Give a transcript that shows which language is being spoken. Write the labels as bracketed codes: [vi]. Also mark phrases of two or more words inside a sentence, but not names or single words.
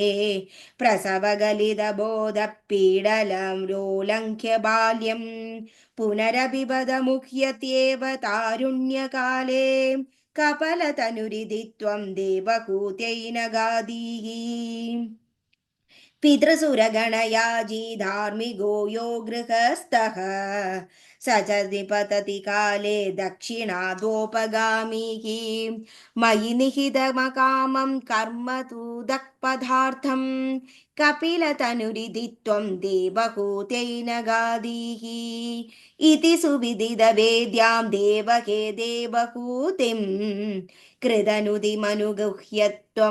[sa] പ്രസവഗലിതബോധപീഡലം ലോലംഘ്യ ബാല്യം പുനരഭിപദമുഹ്യത്യേവ താരുണ്യകാലേ കപലതനുരിതി ത്വം ദേവഹൂത്യൈ നഗാദീഃ പിതൃസുരഗണയാജീ ധാർമ്മികോ യോ ഗൃഹസ്ഥഃ स च निपतति काले दक्षिणादोपगामी मयि निहितमकामं कर्म तु दक्पदार्थं कपिलतनुरिति त्वं देवहूत्यै नगादीः इति सुविदितवेद्यां देवके देवहूतिं कृतनुतिमनुगुह्य त्वं